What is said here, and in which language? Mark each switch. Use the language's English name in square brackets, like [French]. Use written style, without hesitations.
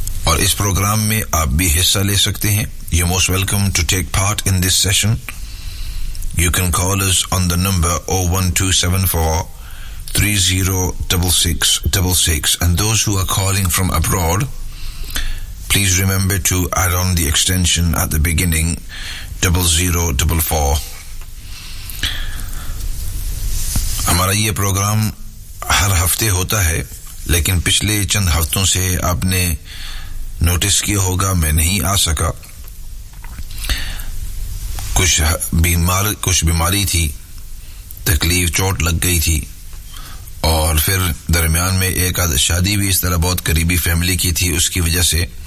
[Urdu] اور اس پروگرام میں آپ بھی حصہ لے سکتے ہیں. [English] You're most welcome to take part in this session. You can call us on the number 01274 30 66 66. And those who are calling from abroad, please remember to add on the extension at the beginning, 0044. [Urdu] ہمارا یہ programme ہر ہفتے ہوتا ہے، لیکن پچھلے چند ہفتوں سے آپ نے نوٹس کیا ہوگا میں نہیں آ سکا. کچھ بیماری تھی، تکلیف چوٹ لگ گئی تھی، اور پھر درمیان میں ایک آدھ شادی بھی اس طرح بہت قریبی فیملی کی تھی اس کی وجہ سے.